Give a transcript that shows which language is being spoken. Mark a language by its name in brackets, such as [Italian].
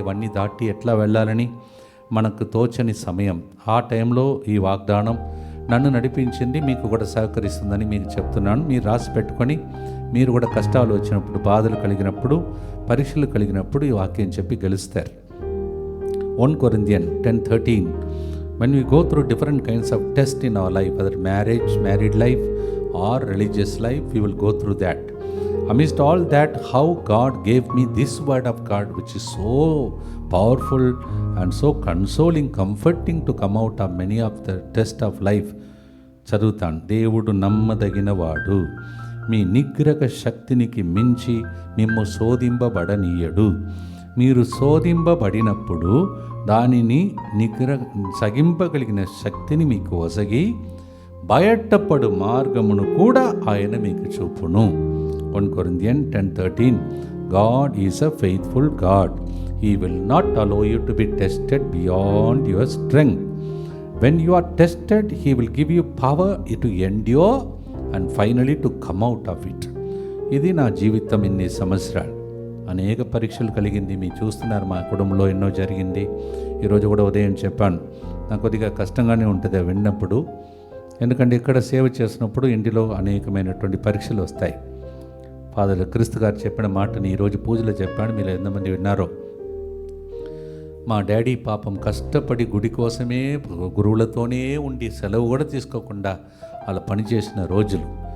[Telugu] ఇవన్నీ దాటి ఎట్లా వెళ్ళాలని మనకు తోచని సమయం. ఆ టైంలో ఈ వాగ్దానం నన్ను నడిపించింది, మీకు కూడా సహకరిస్తుందని మీకు చెప్తున్నాను. మీరు రాసి పెట్టుకొని మీరు కూడా కష్టాలు వచ్చినప్పుడు, బాధలు కలిగినప్పుడు, పరీక్షలు కలిగినప్పుడు ఈ వాక్యం చెప్పి గెలుస్తారు. [English] 1 Corinthians 10:13. When we go through different kinds of tests in our life, whether marriage, married life or religious life, we will go through that. Amidst all that, how God gave me this word of God, which is so powerful and so consoling, comforting to come out of many of the tests of life. [Telugu] చదువుతాను. దేవుడు నమ్మదగినవాడు, మీ నిగ్రహ శక్తినికి మించి మిమ్ము శోధింపబడనీయడు. మీరు శోధింపబడినప్పుడు దానిని సగింపగలిగిన శక్తిని మీకు ఒసగి బయటపడు మార్గమును కూడా ఆయన మీకు చూపును. [English] 1 Corinthians 10:13. God is a faithful God. He will not allow you to be tested beyond your strength. When you are tested, He will give you power to endure and finally to come out of it. [Telugu] ఇది నా జీవితం. ఇన్ని సంవత్సరాలు అనేక పరీక్షలు కలిగింది. మీరు చూస్తున్నారు, మా కుటుంబంలో ఎన్నో జరిగింది. ఈరోజు కూడా ఉదయం చెప్పాను, నాకు కొద్దిగా కష్టంగానే ఉంటుంది విన్నప్పుడు. ఎందుకంటే ఇక్కడ సేవ చేసినప్పుడు ఇంటిలో అనేకమైనటువంటి పరీక్షలు వస్తాయి. ఫాదర్ క్రీస్తు గారు చెప్పిన మాటని ఈరోజు పూజలో చెప్పాను. మీరు ఎంతమంది విన్నారో, మా డాడీ పాపం కష్టపడి గుడి కోసమే గురువులతోనే ఉండి సెలవు కూడా తీసుకోకుండా అలా పనిచేసిన రోజులు.